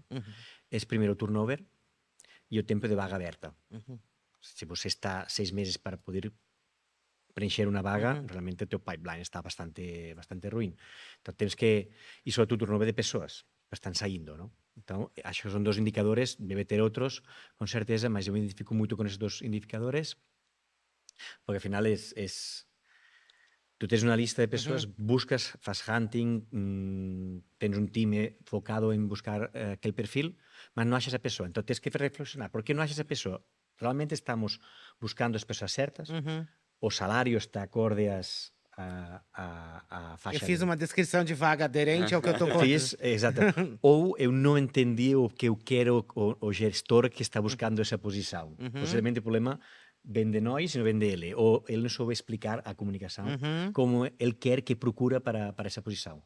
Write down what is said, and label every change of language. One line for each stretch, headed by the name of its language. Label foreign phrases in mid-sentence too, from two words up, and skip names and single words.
Galician: És primeiro o turnover e o tempo de vaga aberta.
Portuguese: Se você está 6 meses para poder preencher una vaga, realmente o teu pipeline está bastante ruim. Então, tens que...
Galician: E sobretot, o turnover de pessoas que están saindo, ¿no? Então, acho que son dos indicadores, debe ter outros, con certeza, mas eu me identifico moito con esos dos indicadores, porque ao final tu tens unha lista de persoas, buscas, fas hunting, tens un time focado en buscar aquel perfil, mas non achas a persoa. Entón, tens que reflexionar. Por que non achas a persoa? Realmente estamos buscando as persoas certas? O salario está acorde a faixa...
Portuguese: Eu fiz uma descrição de vaga aderente ao que eu estou contando. Fiz, exato. Ou eu não entendi o que eu quero o gestor que está buscando essa posição. Possivelmente o problema vem de nós e não vem dele. Ou ele não soube explicar a comunicação como ele quer que procura para essa posição.